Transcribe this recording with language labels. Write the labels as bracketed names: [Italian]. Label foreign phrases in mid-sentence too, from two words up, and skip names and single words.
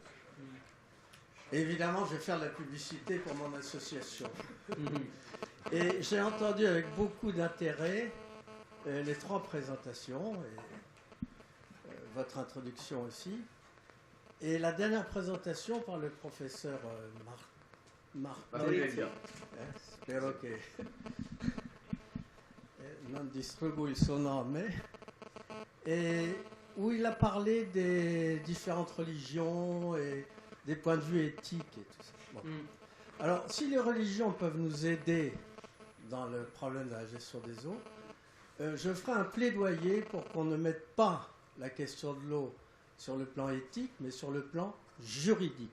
[French] Et évidemment, je vais faire de la publicité pour mon association. Et j'ai entendu avec beaucoup d'intérêt les trois présentations, et votre introduction aussi. Et la dernière présentation par le professeur Martelli, [Italian] spero che non distruggo il suo nome, [French] et où il a parlé des différentes religions et des points de vue éthiques et tout ça. Bon. Alors, si les religions peuvent nous aider dans le problème de la gestion des eaux, je ferai un plaidoyer pour qu'on ne mette pas la question de l'eau sur le plan éthique, mais sur le plan juridique.